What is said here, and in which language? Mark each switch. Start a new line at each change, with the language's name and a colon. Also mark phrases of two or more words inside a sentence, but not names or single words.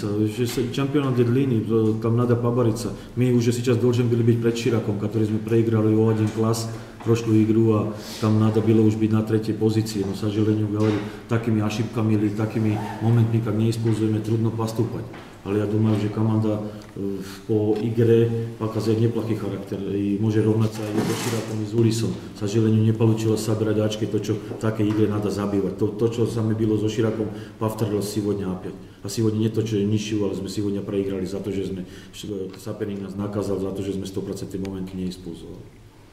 Russian: Чемпионат длинный, там надо побороться. Мы уже сейчас должны были быть пред Širakom, который мы проиграли o 1 класс прошлую игру, а там надо было уж быть на третьей позиции. Но, к сожалению, говорю, такими ошибками или такими моментами, как не используем, трудно поступать.
Slovak: Ale ja
Russian: думаю, že команда по игре показывает неплохой характер и может ровняться и so Širakom, и с Ulisom. К сожалению, не получилось собирать очки, то, что в такой игре надо забивать. То, что сами было со Širakom, повторилось сегодня опять. A сегодня не то, что ничего,
Slovak: ale sme
Russian: сегодня проиграли за то,
Slovak: že sme
Russian: соперник нас наказал, за то,
Slovak: že sme
Russian: 100% моменты не использовали.